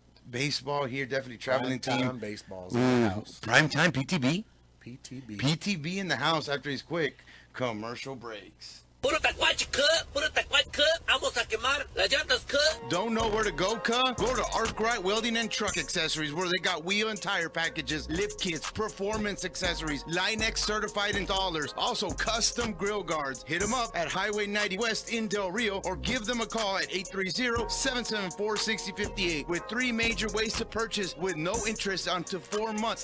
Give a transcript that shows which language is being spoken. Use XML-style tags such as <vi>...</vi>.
<en>Baseball here, definitely traveling team. Baseball's in the house. Prime time, PTB. PTB in the house after these quick commercial breaks.</en> <es>Puro tacuache, vamos a quemar las llantas,</es> <en>Don't know where to go, Go to Arkwright Welding and Truck Accessories, where they got wheel and tire packages, lift kits, performance accessories, Line-X certified installers, also custom grill guards. Hit them up at Highway 90 West in Del Rio, or give them a call at 830-774-6058 with 3 major ways to purchase with no interest until 4 months.</en>